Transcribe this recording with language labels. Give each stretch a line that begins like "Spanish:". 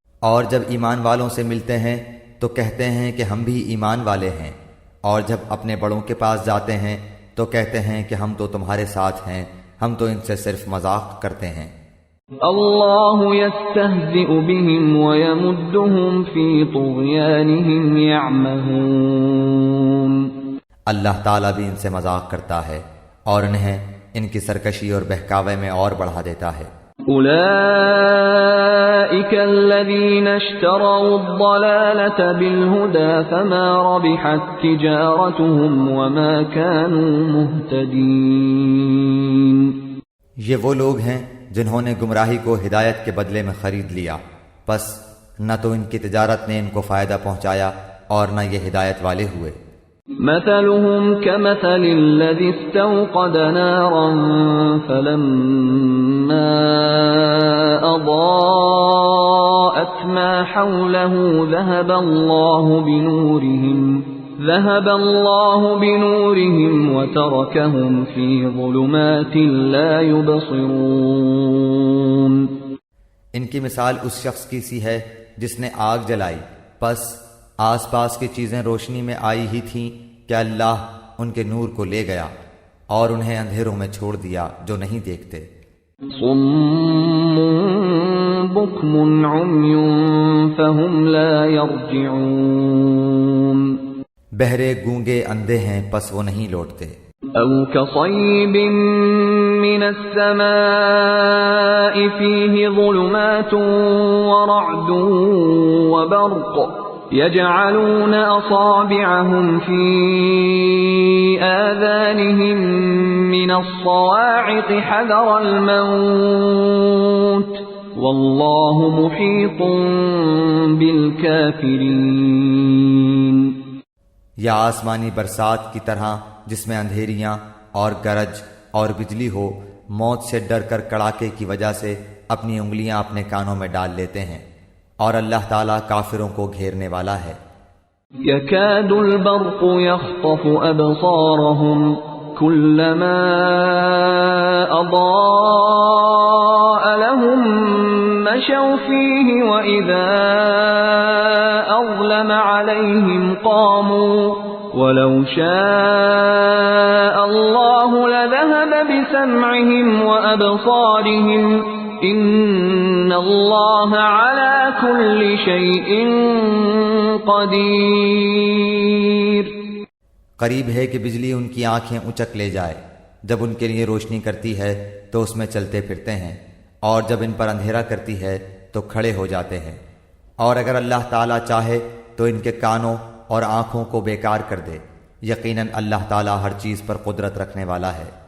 Urdu: اور جب ایمان والوں سے ملتے ہیں تو کہتے ہیں کہ ہم بھی ایمان والے ہیں، اور جب اپنے بڑوں کے پاس جاتے ہیں تو کہتے ہیں کہ ہم تو تمہارے ساتھ ہیں، ہم تو ان سے صرف مذاق کرتے ہیں۔
Arabic: اللہ یستہزئ بہم ویمدہم فی طغیانہم یعمہون۔
Urdu: اللہ تعالیٰ بھی ان سے مذاق کرتا ہے اور انہیں ان کی سرکشی اور بہکاوے میں اور بڑھا دیتا ہے۔
Arabic: اولئک الذین اشتروا الضلالة بالہدى فما ربحت تجارتهم وما كانوا مہتدین۔
Urdu: یہ وہ لوگ ہیں جنہوں نے گمراہی کو ہدایت کے بدلے میں خرید لیا، پس نہ تو ان کی تجارت نے ان کو فائدہ پہنچایا اور نہ یہ ہدایت والے ہوئے۔
Arabic: مثلهم كمثل الذي استوقد نارا فلما أضاءت ما حوله ذهب الله بنورهم وتركهم في ظلمات لا يبصرون۔
Urdu: ان کی مثال اس شخص کی سی ہے جس نے آگ جلائی، پس آس پاس کی چیزیں روشنی میں آئی ہی تھیں کہ اللہ ان کے نور کو لے گیا اور انہیں اندھیروں میں چھوڑ دیا جو نہیں دیکھتے۔
Arabic: صم بکم عمی فهم لا يرجعون۔
Urdu: بہرے گونگے اندھے ہیں پس وہ نہیں لوٹتے۔
Arabic: او كصيب من السماء فيه ظلمات ورعد وبرق يجعلون أصابعهم في آذانهم من الصواعق حذر الموت والله محيط بالكافرين۔
Urdu: یا آسمانی برسات کی طرح جس میں اندھیریاں اور گرج اور بجلی ہو، موت سے ڈر کر کڑاکے کی وجہ سے اپنی انگلیاں اپنے کانوں میں ڈال لیتے ہیں، اور اللہ تعالیٰ کافروں کو گھیرنے والا ہے۔
Arabic: يكاد البرق يخطف أبصارهم كلما أضاء لهم مشوا فيه وإذا أظلم عليهم قاموا ولو شاء الله لذهب بسمعهم وأبصارهم ان اللہ علی کل شیء قدیر۔
Urdu: قریب ہے کہ بجلی ان کی آنکھیں اچک لے جائے، جب ان کے لیے روشنی کرتی ہے تو اس میں چلتے پھرتے ہیں، اور جب ان پر اندھیرا کرتی ہے تو تو کھڑے ہو جاتے ہیں، اور اگر اللہ تعالیٰ چاہے تو ان کے کانوں اور آنکھوں کو بیکار کر دے۔ یقیناً اللہ تعالیٰ ہر چیز پر قدرت رکھنے والا ہے۔